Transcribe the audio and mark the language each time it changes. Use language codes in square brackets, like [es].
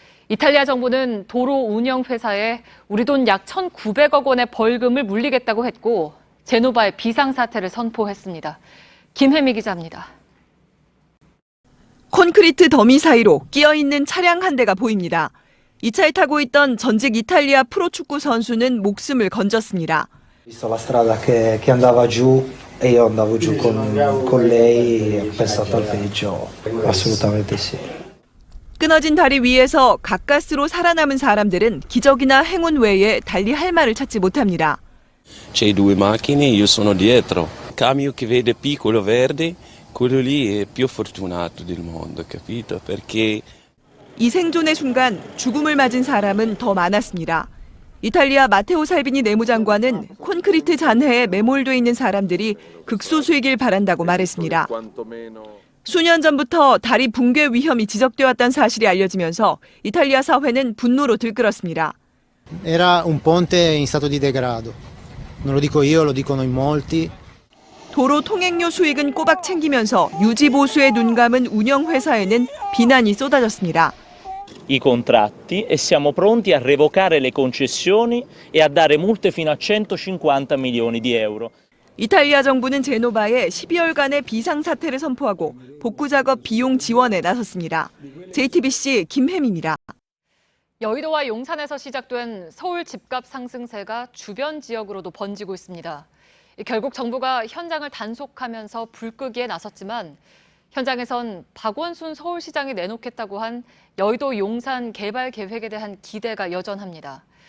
[ko] 이탈리아 정부는 도로 운영 회사에 우리 돈 약 1,900억 원의 벌금을 물리겠다고 했고 제노바의 비상사태를 선포했습니다. 김혜미 기자입니다. 콘크리트 더미 사이로 끼어있는 차량 한 대가 보입니다. 이 차에 타고 있던 전직 이탈리아 프로축구 선수는 목숨을 건졌습니다. [it] Visto la strada che andava giù e io andavo giù con lei e ho pensato al peggio. Assolutamente sì. [ko] 끊어진 다리 위에서 가까스로 살아남은 사람들은 기적이나 행운 외에 달리 할 말을 찾지 못합니다. [it] C'è due macchine, io sono dietro. Camion che vede piccolo verde, quello lì è più fortunato del mondo, capito? Perché [ko] 이 생존의 순간 죽음을 맞은 사람은 더 많았습니다. 이탈리아 마테오 살비니 내무장관은 콘크리트 잔해에 매몰돼 있는 사람들이 극소수이길 바란다고 말했습니다. 수년 전부터 다리 붕괴 위험이 지적되었다는 사실이 알려지면서 이탈리아 사회는 분노로 들끓었습니다. [it] era un ponte in stato di degrado. Non lo dico io, lo dicono in molti. [ko] 도로 통행료 수익은 꼬박 챙기면서 유지 보수에 눈감은 운영회사에는 비난이 쏟아졌습니다. [it] I contratti e siamo pronti a revocare le concessioni e a dare multe fino a 150 milioni di euro. [ko] 이탈리아 정부는 제노바에 12월간의 비상사태를 선포하고 복구 작업 비용 지원에 나섰습니다. JTBC 김혜미입니다. 여의도와 용산에서 시작된 서울 집값 상승세가 주변 지역으로도 번지고 있습니다. 결국 정부가 현장을 단속하면서 불끄기에 나섰지만 현장에선 박원순 서울시장이 내놓겠다고 한 여의도 용산 개발 계획에 대한 기대가 여전합니다.